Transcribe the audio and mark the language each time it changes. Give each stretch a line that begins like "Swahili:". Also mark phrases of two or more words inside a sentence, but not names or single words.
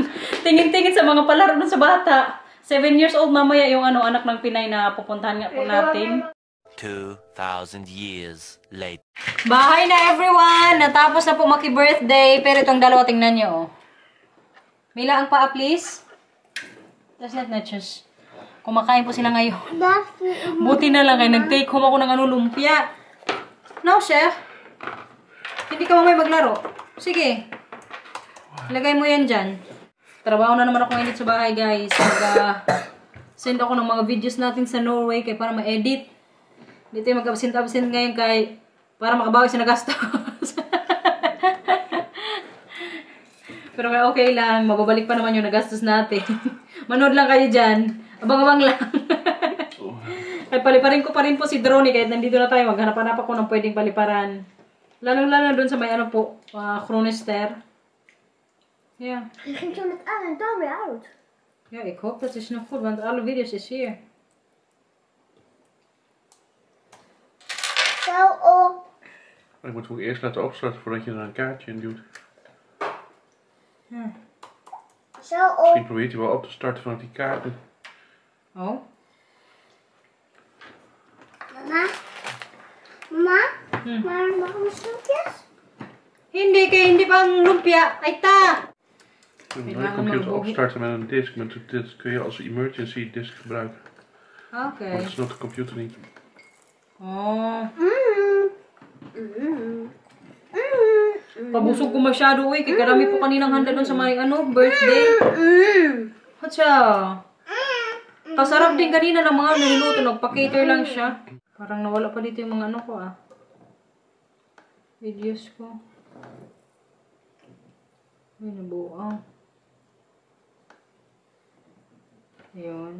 Filipino: Tingin-tingin sa mga palaro doon sa bata. 7 years old mamaya yung anak ng Pinay na pupuntahan nga po natin.
English: 2,000 years later.
Filipino: Bahay na everyone! Natapos na po maki-birthday. Pero itong dalawa, tingnan nyo. Oh. Mila ang paa,
English: please. That's not nachos.
Filipino: Kumakain po sila ngayon. Buti na lang kayo. Nag-
English: take home
Filipino: ako ng lumpia. No, chef. Hindi ka mamay maglaro. Sige. Ilagay mo yan dyan. Trabaho na naman ako ngayon sa bahay, guys. Send ako ng mga videos natin sa Norway kaya para ma-edit. Dito yung mag-absent-absent ngayon kay para makabawi sa nagastos. Pero okay lang. Mababalik pa naman yung nagastos natin. Manood lang kayo dyan. Abang-abang lang. Ay, paliparin ko pa rin po si Droney kahit nandito na tayo. Maghanap-hanap ako ng pwedeng paliparan. Lalo-lalo doon sa may ano po, Chronister.
Dutch: Ja. Je ging zo net aan en dan weer uit. Ja, ik hoop dat is nog goed, want alle video's is hier. Zo op. Maar je moet ook eerst laten opstarten voordat je er een kaartje in duwt. Zo op. Misschien probeert hij wel op te starten vanuit die kaarten. Oh. Mama? Mama? Maar mag ik mijn snoepjes?
Filipino: Hindi, kaya hindi pang lumpia. Ay ta!
Dutch: Je moet je computer opstarten met een disk. Met een disk kun je als emergency disk gebruiken. Okay. Maar dat snapt de computer niet.
Filipino: Oh. Pabusog ko masyado, uy. Kaya karami po kaninang handa doon sa may birthday. Hatsa. Kasarap din kanina ng mga nililuto. Nagpa-cater lang siya. Parang nawala pa dito yung mga ano ko, videos ko. Ay, nabuang. Ayun.